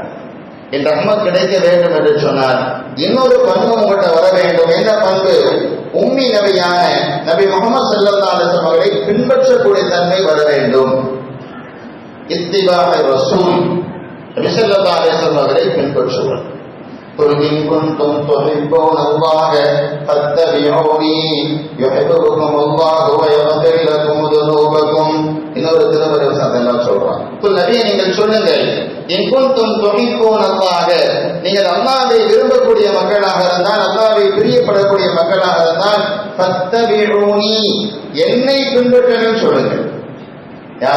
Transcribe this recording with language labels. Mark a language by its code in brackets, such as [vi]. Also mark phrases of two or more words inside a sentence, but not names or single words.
[ta] என் ரஹ்மத் கிடைக்க வேண்டும் என்று சொன்னால் இன்னொரு பண்பு உங்கள்கிட்ட வர வேண்டும். என்ன பண்பு? உம்மி நபியான நபி முஹம்மது [ar] صلى الله عليه وسلم [ta] அவர்களை பின்பற்றக்கூடிய தன்மை வர வேண்டும். [ar] اتباع رسول, [ta] நபி [ar] صلى الله عليه وسلم [ta] அவர்களை பின்பற்றுவது. [ar] قل إن كنتم تحبون الله فاتبعوني يحببكم الله ويغفر لكم ذنوبكم. [ta] இன்னொரு திருமறை வசனத்தை சொல்றான், நபியே நீங்கள் சொல்லுங்கள், [ar] إن كنتم تحبون الله, [ta] நீங்கள் அல்லாஹ்வை விரும்பக்கூடிய மக்களாக இருந்தால், அல்லாஹ்வை பிரியப்படக்கூடிய மக்களாக இருந்தால், ஃபத்தபிஊனி, என்னை பின்பற்றுங்கன்னு சொல்லுங்க. யார?